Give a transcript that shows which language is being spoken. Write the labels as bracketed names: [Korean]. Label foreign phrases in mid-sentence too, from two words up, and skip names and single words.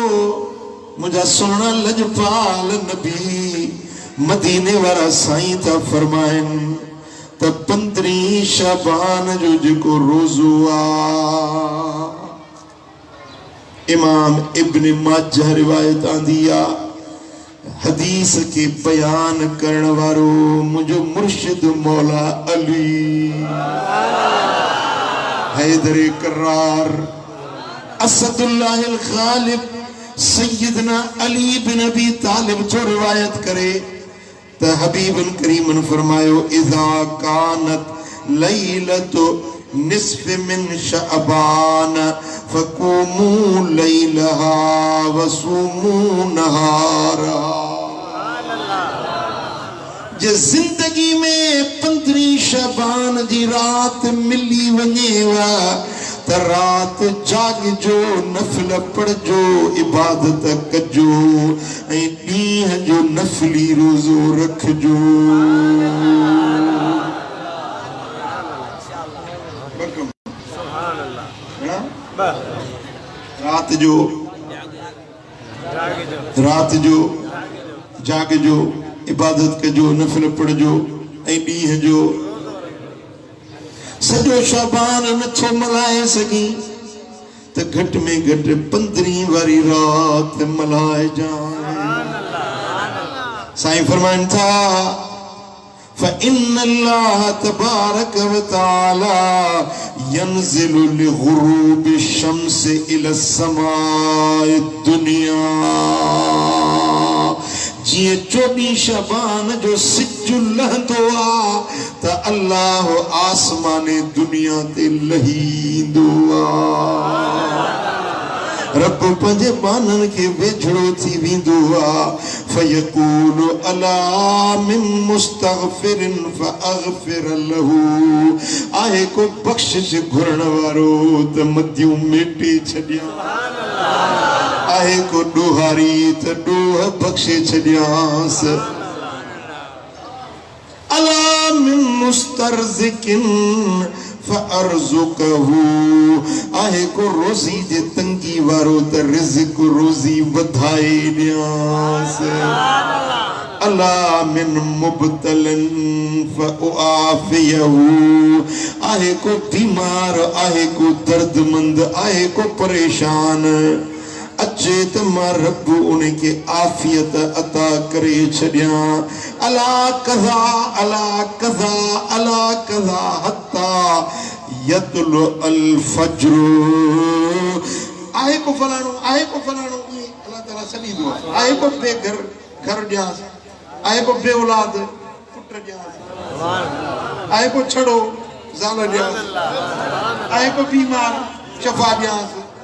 [Sindhi] मुंहिंजा सोना लजपाल नबी मदीने वारा साईं था फरमाइन त 15 शाबान जो जेको रोज़ो आ इमाम इब्न माजा रिवायत आंदी आ हदीस के बयान करण वारो मुझो मुर्शिद मौला अली हैदर करार असदुल्लाहिल गालिब सैयदना अली बिन अबी तालिब जो रिवायत करे त हबीबन करीमन फरमायो [Arabic] إذا كانت ليلة نصف من شعبان فقوموا ليلها وصوموا نهارها. [Sindhi] जे जिंदगी में 15 शबान जी रात मिली वनेवा त रात जागजो नफल पढ़जो इबादत कजो ऐं ॾींहं जो नफली रोज़ो रखजो। रात जो जागजो इबादत कजो नफल पढ़जो ऐं ॾींहं जो सजो शाबान नथो मल्हाए सघी त घट में घट 15 वारी रात मल्हाए जाए। साईं फरमाइन था [Arabic] فإن الله تبارك وتعالى ينزل لغروب الشمس إلى السماء الدنيا [Sindhi] जी 14 शबान जो सिज लहंदो आ त अल्लाह आसमाने दुनिया ते लहींदो आ। रब पंजे बानन के वेझड़ो थी विंदो आ [Arabic] فيقول ألا من مستغفر فأغفر له [Sindhi] आहे को बख्शिश घुरण वारो त मदियूं मेटे छडिया आहे को डोहारी त डोह बख्शे छडियास [Arabic] ألا من مسترزق فأرزقه [Sindhi] आहे को रोज़ी जे तंगी वारो त रिज़्क़ रोज़ी वधाए ॾियांस [Arabic] ألا من مبتلى [Sindhi] फउआफ़ियहू आहे को बीमार आहे को दर्दमंद आहे को परेशान अचे त मां रब उनके आफियत अता करे छडिया [Arabic] ألا كذا ألا كذا ألا كذا حتى يطلع الفجر [Sindhi] आहे को फलाणो अल्लाह ताला सलीदो आहे को बेघर घर ॾियांस आहे को बेऔलाद पुट ॾियांस आहे को छड़ो ज़ाल ॾियांस आहे को बीमार शफ़ा ॾियांस